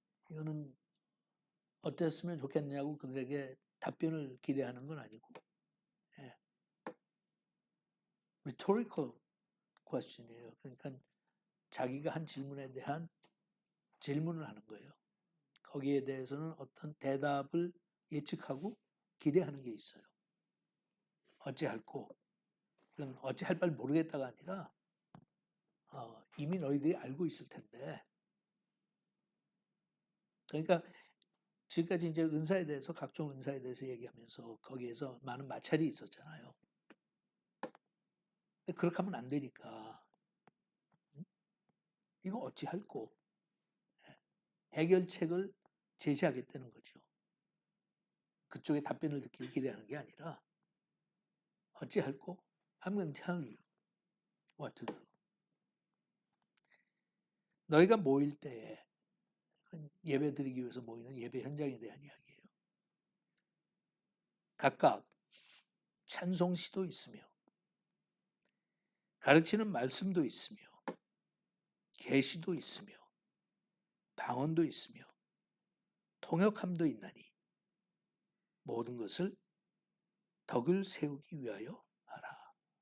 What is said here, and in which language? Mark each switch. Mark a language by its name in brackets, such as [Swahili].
[Korean] 이거는 어땠으면 좋겠냐고 그들에게 답변을 기대하는 건 아니고, 예. rhetorical question이에요. 그러니까 자기가 한 질문에 대한 질문을 하는 거예요. 거기에 대해서는 어떤 대답을 예측하고 기대하는 게 있어요. 어찌할꼬. 이건 어찌할 바를 모르겠다가 아니라 이미 너희들이 알고 있을 텐데. 그러니까 지금까지 이제 은사에 대해서 각종 은사에 대해서 얘기하면서 거기에서 많은 마찰이 있었잖아요. 근데 그렇게 하면 안 되니까 이거 어찌할꼬. 해결책을 제시하겠다는 거죠. 그쪽의 답변을 듣기를 기대하는 게 아니라 어찌할꼬? [English] I'm going to tell you what to do. [Korean] 너희가 모일 때에 예배 드리기 위해서 모이는 예배 현장에 대한 이야기예요. 각각 찬송시도 있으며 가르치는 말씀도 있으며 계시도 있으며 방언도 있으며 통역함도 있나니 모든 것을 덕을 세우기 위하여 하라.